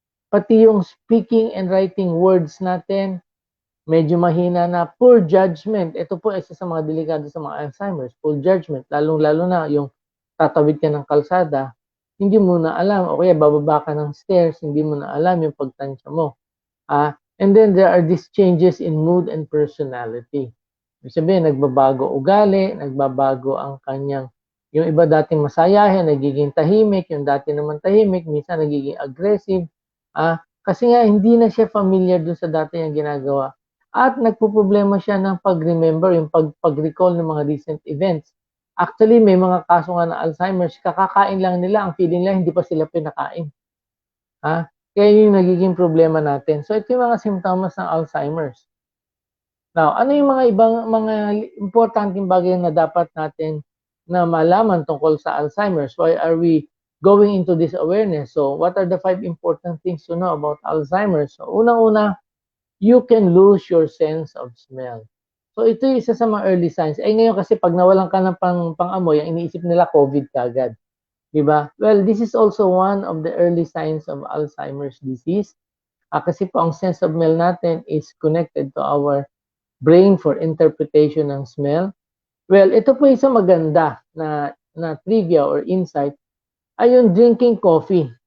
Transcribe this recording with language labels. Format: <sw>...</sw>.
<tl>Pati yung speaking and writing words natin, medyo mahina na. Poor judgment. Ito po isa sa mga delikado sa mga Alzheimer's. Poor judgment. Lalong-lalo na yung tatawid ka ng kalsada, hindi mo na alam. O kaya bababa ka ng stairs, hindi mo na alam yung pagtansya mo.</tl> <en>And then there are these changes in mood and personality.</en> <tl>Ibig sabihin, nagbabago ugali, nagbabago ang kanyang, yung iba dating masayahin, nagiging tahimik, yung dati naman tahimik, minsan nagiging aggressive. Kasi nga, hindi na siya familiar dun sa dati niyang ginagawa. At nagpo-problema siya ng pag-remember, yung pag-recall ng mga recent events. Actually, may mga kaso nga na Alzheimer's, kakakain lang nila, ang feeling lang, hindi pa sila pinakain. Kaya yung nagiging problema natin. So, ito yung mga simptomas ng Alzheimer's. Now, ano yung mga ibang, mga importanteng bagay na dapat natin na malaman tungkol sa Alzheimer's?</tl> <en>Why are we going into this awareness? So, what are the 5 important things to know about Alzheimer's?</en> <tl>So, unang-una,</tl> <en>you can lose your sense of smell.</en> <tl>So, ito yung isa sa mga early signs. Ngayon kasi pag nawalan ka ng pang-amoy, ang iniisip nila COVID kagad. Diba?</tl> <en>Well, this is also one of the early signs of Alzheimer's disease.</en> <tl>Kasi po ang</tl> <en>sense of smell natin is connected to our brain for interpretation ng smell.</en> <tl>Well, ito po isa maganda na trivia or insight ay yung drinking coffee.</tl>